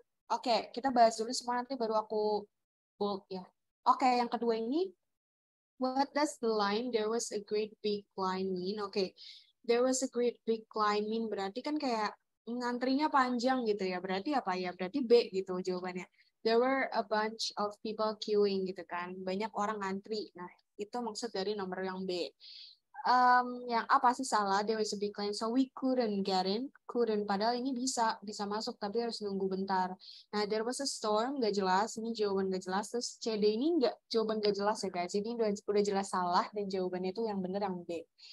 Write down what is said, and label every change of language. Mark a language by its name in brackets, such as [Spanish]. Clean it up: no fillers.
[Indonesian] Oke, kita bahas dulu semua nanti baru aku bold ya. Oke, yang kedua ini, [English] what does the line there was a great big line mean? [Indonesian] Oke, [English] there was a great big line mean [Indonesian] berarti kan kayak ngantrinya panjang gitu ya. Berarti apa ya? Berarti B gitu jawabannya. [English] There were a bunch of people queuing [Indonesian] gitu kan. Banyak orang ngantri. Nah, itu maksud dari nomor yang B. Yang A pasti salah, there was a big line, so we couldn't get in, couldn't, padahal ini bisa masuk, tapi harus nunggu bentar. Nah, [English] there was a storm, [Indonesian] nggak jelas, ini jawaban nggak jelas, terus CD ini nggak, jawaban nggak jelas ya guys, jadi udah jelas salah, dan jawabannya itu yang benar yang B.